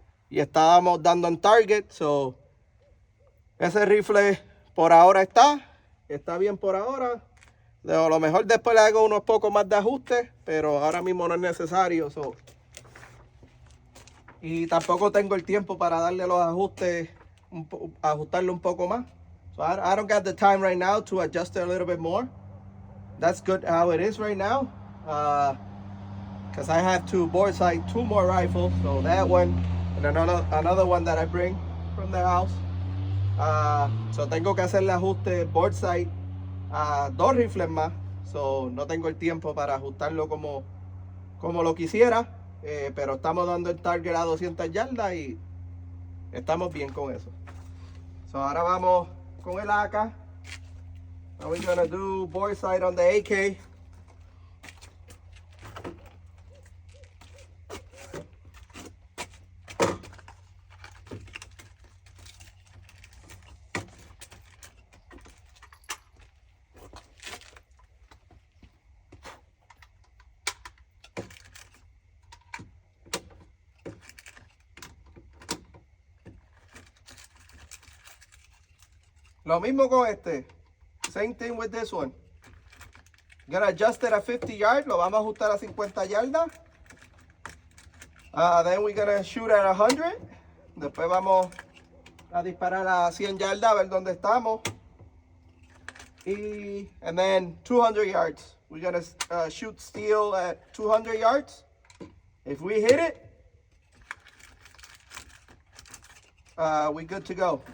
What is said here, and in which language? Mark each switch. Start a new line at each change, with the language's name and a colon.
Spanish: Y estábamos dando en target. So, ese rifle por ahora está bien por ahora. A lo mejor después le hago unos pocos más de ajustes, pero ahora mismo no es necesario. So. Y tampoco tengo el tiempo para darle los ajustes, ajustarlo un poco más.
English: So I don't got the time right now to adjust it a little bit more. That's good how it is right now. Because I have to board sight 2 more rifles. So that one and another one that I bring from the house.
Spanish: So tengo que hacerle ajuste board sight a 2 rifles más. So no tengo el tiempo para ajustarlo como lo quisiera. Pero estamos dando el target a 200 yardas y estamos bien con eso. So ahora vamos con el AK.
English: Now we're gonna do board sight on the AK.
Spanish: Lo mismo con este.
English: Same thing with this one. Gonna adjust it at 50 yards.
Spanish: Lo vamos a ajustar a 50 yardas.
English: Then we're gonna shoot at 100.
Spanish: Después vamos a disparar a 100 yardas a ver dónde estamos.
English: And then 200 yards. We're gonna shoot steel at 200 yards. If we hit it, we're good to go.